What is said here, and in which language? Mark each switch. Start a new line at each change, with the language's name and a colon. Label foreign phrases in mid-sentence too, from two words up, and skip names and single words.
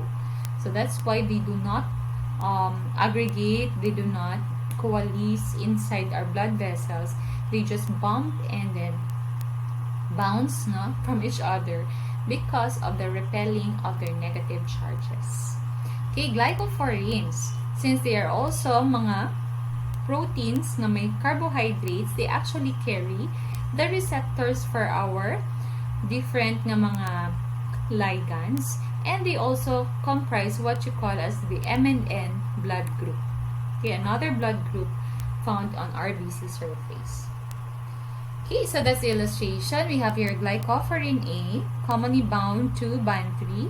English: So that's why they do not aggregate, they do not coalesce inside our blood vessels. They just bump and then bounce from each other because of the repelling of their negative charges. Okay, glycophorenes, since they are also mga proteins
Filipino: na may
English: carbohydrates, they actually carry the receptors for our different
Hiligaynon: nga mga
English: ligands, and they also comprise what you call as the M&N blood group. Okay, another blood group found on RBC surface. Okay, so that's the illustration. We have here glycophorin A, commonly bound to band 3.